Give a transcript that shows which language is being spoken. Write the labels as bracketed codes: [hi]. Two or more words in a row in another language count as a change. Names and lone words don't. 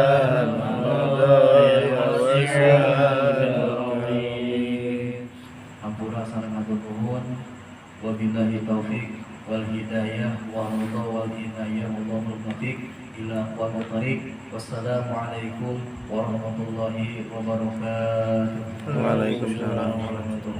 [su] Ampura sareng atur nuhun. [ar] وبالله التوفيق والهداية والرضا والعناية الله الموفق إلى أقوم الطريق. والسلام عليكم ورحمة الله وبركاته. Waalaikumsalam.